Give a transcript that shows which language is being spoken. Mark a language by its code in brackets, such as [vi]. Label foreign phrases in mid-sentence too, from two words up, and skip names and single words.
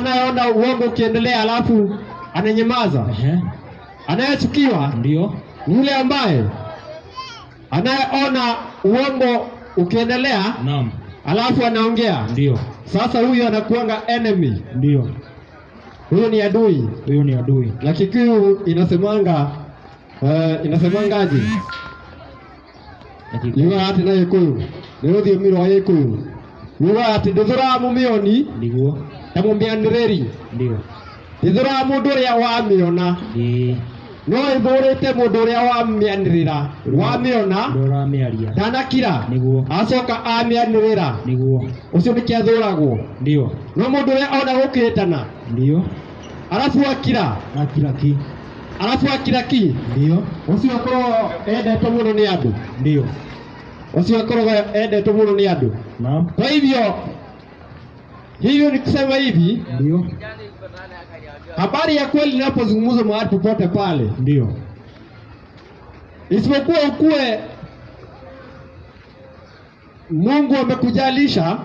[sw] anayeona uongo ukiendelea alafu ananyamaza. Ehe. Anayechukiwa Ndio. ni yule ambaye anayeona uongo ukiendelea Naam. alafu anaongea. Ndio. Sasa huyo anakuanga enemy, Ndio. huyo ni adui. Huyo ni adui. Na Kikuyu inasemangaje? [ki] Yuga ati na Gikuyu ni rũthiomi rwa Gikuyu yuga ati ndũthũramũmĩoni [sw] Ndio. [ki] ta mũmĩanĩrĩri, [sw] Ndio. [ki] ndĩthũraga mũndũ ũrĩa wamĩona, no ĩthũrĩte mũndũ ũrĩa wamĩanĩrĩra. Wamĩona Ndora miaria. ndanakira Niguo. acoka amĩanĩrĩra, Niguo. ũcio nĩkĩ athũragwo. [sw] Ndio. [ki] No mũndũ ũrĩa ona gũkĩtana [sw] Ndio. [ki] arabu akira Akira ki. ki, [sw] Ndio. [ki] ũcio akorwo endetwo mũno nĩ andũ, [sw] Ndio. [ki] ũcio akorwo endetwo mũno nĩ andũ. [sw] Naam. Kwa hivyo ni kusema hivi, Ndio. habari ya kweli inapozungumzwa mahali popote pale, Ndio. isipokuwa ukuwe Mungu amekujalisha